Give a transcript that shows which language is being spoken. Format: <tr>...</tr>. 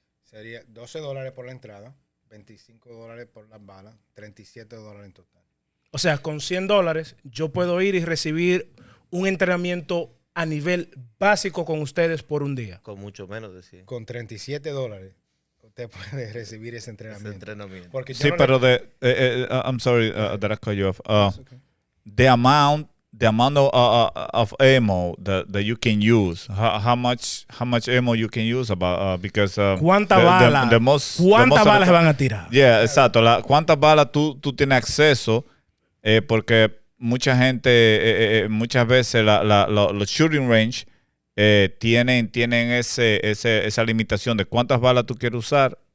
<es>Sería $12 por la entrada, $25 por las balas, $37 en total. O sea, con $100 yo puedo ir y recibir un entrenamiento a nivel básico con ustedes por un día. Con mucho menos de 100. Con $37 usted puede recibir ese entrenamiento. Porque sí, pero</es> <en>I'm sorry that I cut you off. Okay. The amount of ammo that you can use, how much ammo you can use because</en> <es>¿cuántas balas se van a tirar?</es> <en>Yeah, exacto.</en> <es>¿Cuántas balas tú tienes acceso? Porque mucha gente, muchas veces los shooting range tienen esa limitación de cuántas balas tú quieres usar</es>